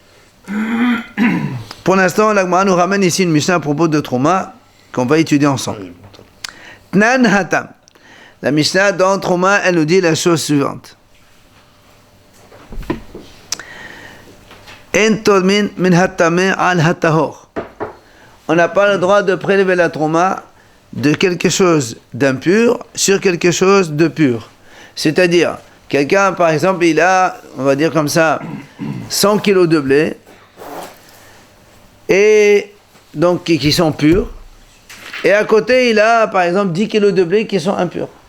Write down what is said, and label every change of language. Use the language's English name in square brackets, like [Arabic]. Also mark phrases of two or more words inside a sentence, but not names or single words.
[French] Pour l'instant, l'Agma nous ramène ici une Mishnah à propos de Trouma qu'on va étudier ensemble. [Hebrew] Tnan Hatam. [French] La Mishnah dans Trouma, elle nous dit la chose suivante. [Hebrew] En tolmin min hatame al hatahor. [French] On n'a pas le droit de prélever la Trouma de quelque chose d'impur sur quelque chose de pur. C'est-à-dire, quelqu'un, par exemple, il a, on va dire comme ça, 100 kilos de blé, et donc qui sont purs, et à côté, il a, par exemple, 10 kilos de blé qui sont impurs.